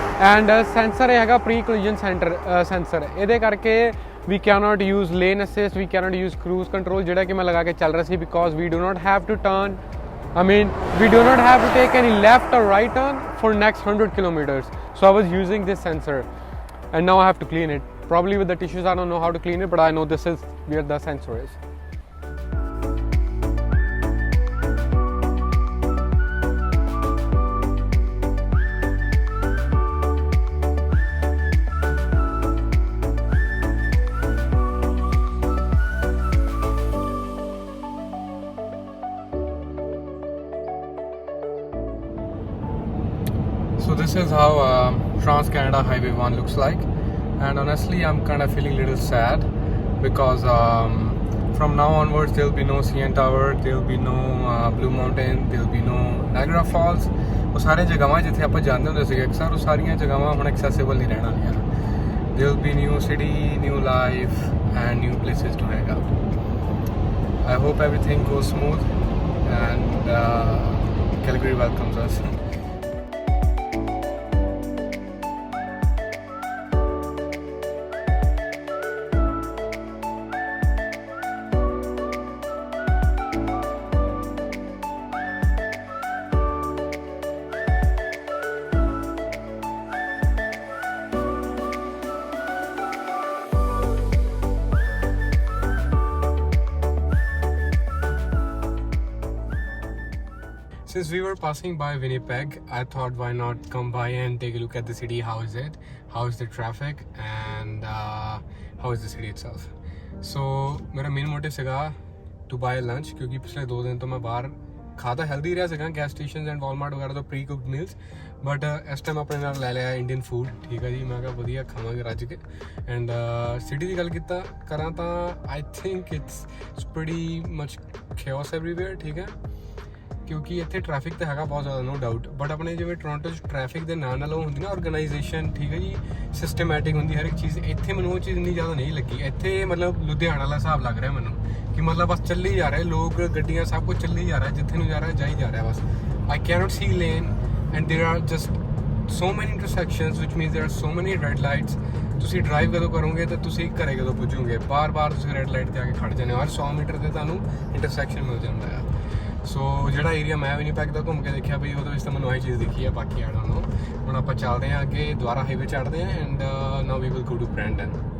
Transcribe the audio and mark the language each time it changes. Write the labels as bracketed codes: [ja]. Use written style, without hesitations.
[pa] And sensor ਹੈਗਾ pre collision sensor, ਇਹਦੇ ਕਰਕੇ [en] we cannot use lane assist, we cannot use cruise control, [pa] ਜਿਹੜਾ ਕਿ ਮੈਂ ਲਗਾ ਕੇ ਚੱਲ ਰਿਹਾ ਸੀ, [en] Because we do not have to turn, we do not have to take any left or right turn for next 100 kilometers. So I was using this sensor, and now I have to clean it. Probably with the tissues I don't know how to clean it, but I know this is where the sensor is. So this is how Trans-Canada Highway 1 looks like, and honestly I'm kind of feeling a little sad because from now onwards there'll be no CN Tower, there'll be no Blue Mountain, there'll be no Niagara Falls. [pa] ਉਹ ਸਾਰੇ ਜਗ੍ਹਾਵਾਂ ਜਿੱਥੇ ਆਪਾਂ ਜਾਂਦੇ ਹੁੰਦੇ ਸੀਗੇ ਅਕਸਰ, ਉਹ ਸਾਰੀਆਂ ਜਗ੍ਹਾਵਾਂ ਹੁਣ ਐਕਸੈਸਿਬਲ ਨਹੀਂ ਰਹਿਣ ਵਾਲੀਆਂ। [en] There'll be new city, new life and new places to hang out. I hope everything goes smooth and Calgary welcomes us. Since we were passing by Winnipeg, I thought why not come by and take a look at the city. How is it? How is the traffic? And how is the city itself? [pa] So मेरा main motive ਸੀਗਾ [en] to buy lunch, [hi] क्योंकि पिछले 2 दिन तो मैं बाहर खाता healthy [pa] ਰਿਹਾ ਸੀਗਾ ਗੈਸ ਸਟੇਸ਼ਨਸ ਐਂਡ ਵਾਲਮਾਰਟ ਵਗੈਰਾ ਤੋਂ ਪ੍ਰੀ ਕੁਕਡ ਮੀਲਸ, ਬਟ ਇਸ ਟਾਈਮ ਆਪਣੇ ਨਾਲ ਲੈ ਲਿਆ ਇੰਡੀਅਨ ਫੂਡ, ਠੀਕ ਹੈ ਜੀ। ਮੈਂ ਕਿਹਾ ਵਧੀਆ ਖਾਵਾਂਗੇ ਰੱਜ ਕੇ। ਐਂਡ ਸਿਟੀ ਦੀ ਗੱਲ ਕਰਾਂ ਤਾਂ [en] I think it's pretty much chaos everywhere, [pa] ਠੀਕ ਹੈ, ਕਿਉਂਕਿ ਇੱਥੇ ਟ੍ਰੈਫਿਕ ਤਾਂ ਹੈਗਾ ਬਹੁਤ ਜ਼ਿਆਦਾ, ਨੋ ਡਾਊਟ, ਬਟ ਆਪਣੇ ਜਿਵੇਂ ਟੋਰਾਂਟੋ 'ਚ ਟ੍ਰੈਫਿਕ ਦੇ ਨਾਲ ਉਹ ਹੁੰਦੀ ਨਾ ਔਰਗਨਾਈਜੇਸ਼ਨ, ਠੀਕ ਹੈ ਜੀ, ਸਿਸਟਮੈਟਿਕ ਹੁੰਦੀ ਹਰ ਇੱਕ ਚੀਜ਼। ਇੱਥੇ ਮੈਨੂੰ ਉਹ ਚੀਜ਼ ਇੰਨੀ ਜ਼ਿਆਦਾ ਨਹੀਂ ਲੱਗੀ। ਇੱਥੇ ਮਤਲਬ ਲੁਧਿਆਣਾ ਵਾਲਾ ਹਿਸਾਬ ਲੱਗ ਰਿਹਾ ਮੈਨੂੰ, ਕਿ ਮਤਲਬ ਬਸ ਚੱਲੀ ਜਾ ਰਿਹਾ, ਲੋਕ ਗੱਡੀਆਂ ਸਭ ਕੁਝ ਚੱਲੀ ਜਾ ਰਿਹਾ, ਜਿੱਥੇ ਨੂੰ ਜਾ ਰਿਹਾ ਜਾਈ ਜਾ ਰਿਹਾ ਬਸ। [en] I cannot see lane, and there are just so many intersections, which means there are so many red lights. [pa] ਤੁਸੀਂ ਡਰਾਈਵ ਕਦੋਂ ਕਰੋਗੇ ਤਾਂ ਤੁਸੀਂ ਘਰੇ ਕਦੋਂ ਪੁੱਜੋਗੇ, ਬਾਰ-ਬਾਰ ਤੁਸੀਂ ਰੈੱਡ ਲਾਈਟ 'ਤੇ ਆ ਕੇ ਖੜ੍ਹ ਜਾਂਦੇ ਹੋ, ਹਰ 100 ਮੀਟਰ 'ਤੇ ਤੁਹਾਨੂੰ ਇੰਟਰਸੈਕਸ਼ਨ ਮਿਲ ਜਾਂਦਾ ਆ। ਸੋ ਜਿਹੜਾ ਏਰੀਆ ਮੈਂ ਵਿਨੀਪੈਗ ਦਾ ਘੁੰਮ ਕੇ ਦੇਖਿਆ ਬਈ ਉਹਦੇ ਵਿੱਚ ਤਾਂ ਮੈਨੂੰ ਆਹੀ ਚੀਜ਼ ਦਿਖੀ ਆ, ਬਾਕੀ ਆੜਾ ਨੂੰ। ਹੁਣ ਆਪਾਂ ਚੱਲਦੇ ਹਾਂ ਅੱਗੇ, ਦੁਬਾਰਾ ਹਾਈਵੇ ਚੜ੍ਹਦੇ ਹਾਂ [en] And now we will go to Brandon.